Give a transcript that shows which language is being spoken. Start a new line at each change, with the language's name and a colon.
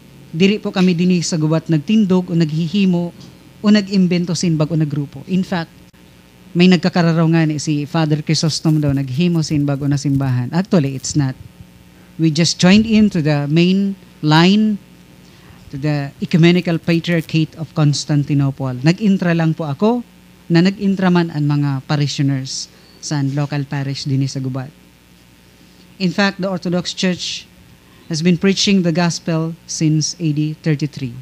Southern Sorsoganon: Diri po kami dinhi sa gubat nagtindog o naghihimo o nag-imbento sin bag-o na grupo. In fact, may nagkakararaw nga ni si Father Chrysostom daw naghimo sin bag-o na simbahan.
English: Actually, it's not. We just joined into the main line to the Ecumenical Patriarchate of Constantinople.
Southern Sorsoganon: Nag-intra lang po ako na nag-intra man ang mga parishioners sa local parish dinhi sa gubat.
English: In fact, the Orthodox Church has been preaching the gospel since AD 33.